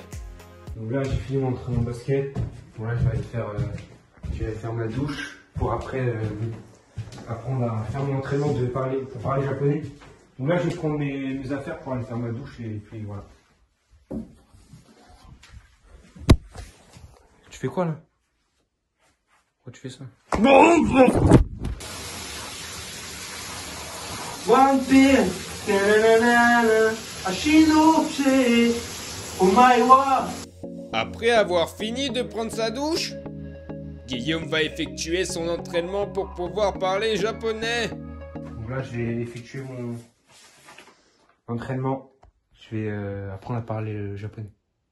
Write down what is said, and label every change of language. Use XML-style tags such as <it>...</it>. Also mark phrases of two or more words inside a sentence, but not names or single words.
<fr>Donc là, j'ai fini mon entraînement basket. Bon, là, je vais aller faire ma douche pour après apprendre à faire mon entraînement pour parler japonais. Donc là, je vais prendre mes affaires pour aller faire ma douche et puis voilà. Tu fais quoi là? Pourquoi tu fais ça?</fr> <ja>One pin, na-na-na-na-na, Ashinoche, Omaewa.</ja> <fr>Après avoir fini de prendre sa douche, Guillaume va effectuer son entraînement pour pouvoir parler japonais. Donc là, je vais effectuer mon entraînement. Je vais apprendre à parler japonais.</fr>